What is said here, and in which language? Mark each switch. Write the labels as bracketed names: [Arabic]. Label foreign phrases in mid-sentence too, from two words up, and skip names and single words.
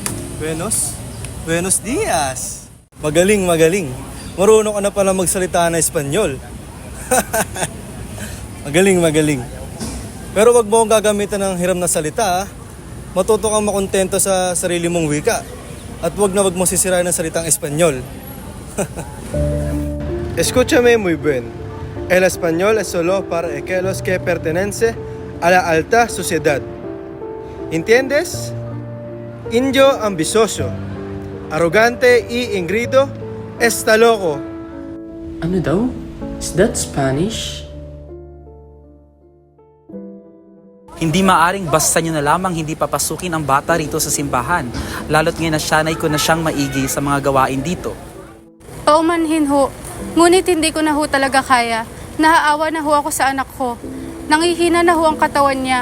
[Spanish] Buenos dias. [Filipino] Magaling. Marunong ka na pala magsalita ng Espanyol. Magaling. Pero wag mo akong gagamitan ng hiram na salita, ah. Matuto kang makontento sa sarili mong wika. At wag mo sisirain ng salitang Espanyol. [Spanish] Escúchame muy bien. El español es solo para aquellos que pertenecen a la alta sociedad. ¿Entiendes? Indio ambicioso, arrogante y ingrido, está loco. [Filipino] Ano daw? [English] Is that Spanish? [Filipino] Hindi maaring basta nyo na lamang hindi papasukin ang bata rito sa simbahan, lalo't ngayon nasanay ko na siyang maigi sa mga gawain dito. Paumanhin ho, ngunit hindi ko na ho talaga kaya. Naaawa na ho ako sa anak ko. Nangihina na ho ang katawan niya.